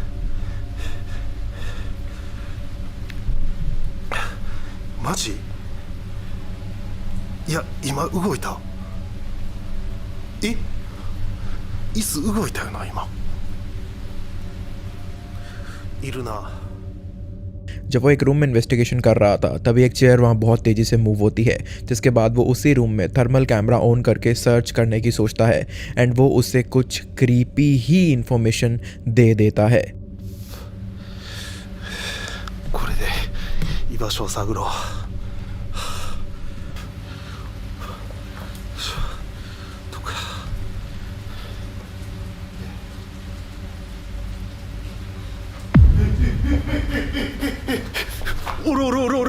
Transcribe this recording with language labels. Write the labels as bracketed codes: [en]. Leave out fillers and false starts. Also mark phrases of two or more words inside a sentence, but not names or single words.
[ja] マジ？いや今動いた。椅子動いたよな今。いるな。 [hi] जब वो एक रूम में इन्वेस्टिगेशन कर रहा था तभी एक चेयर वहाँ बहुत तेज़ी से मूव होती है, जिसके बाद वो उसी रूम में [en] thermal camera [hi] ऑन करके सर्च करने की सोचता है एंड वो उससे कुछ क्रीपी ही इंफॉर्मेशन दे देता है। [ja] これで居場所を探ろう。どこや。おるおるおるおる。